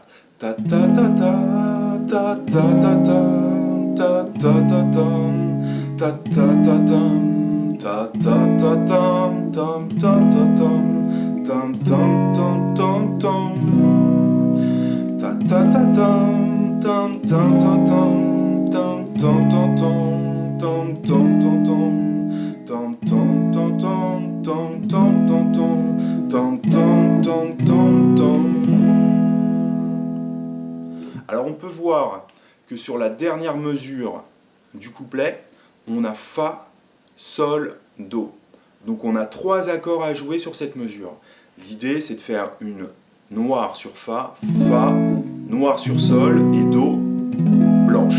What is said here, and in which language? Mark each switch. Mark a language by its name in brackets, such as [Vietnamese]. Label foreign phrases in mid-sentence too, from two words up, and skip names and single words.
[French] Ta ta ta ta ta ta ta ta ta ta ta ta ta ta ta ta ta tam tam tam tam tam tam tam ta ta ta tam tam tam tam tam tam tam tam tam tam tam tam tam tam tam tam. Alors on peut voir que sur la dernière mesure du couplet, on a Fa, Sol, Do. Donc on a 3 accords à jouer sur cette mesure. L'idée, c'est de faire une noire sur Fa, Fa, noir sur Sol et Do, blanche.